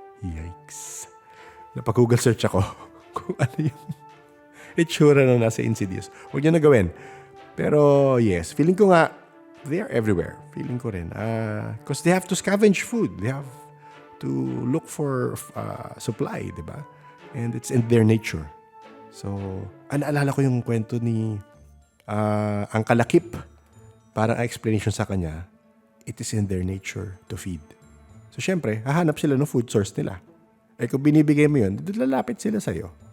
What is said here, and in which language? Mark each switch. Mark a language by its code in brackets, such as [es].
[tl] Yikes. Napag-Google search ako kung ano yung itsura nung nasa Insidious. Huwag niyo na gawin. [en] Pero yes, [tl] feeling ko nga, [en] they are everywhere. [tl] Feeling ko rin. [en] Because they have to scavenge food. They have to look for supply, di ba? And it's in their nature. [tl] So, naalala ko yung kwento ni ang kalakip. Parang explanation sa kanya, [en] it is in their nature to feed. [tl] So, syempre, hahanap sila ng food source nila. Eh, kung binibigay mo yun, lalapit sila sa'yo.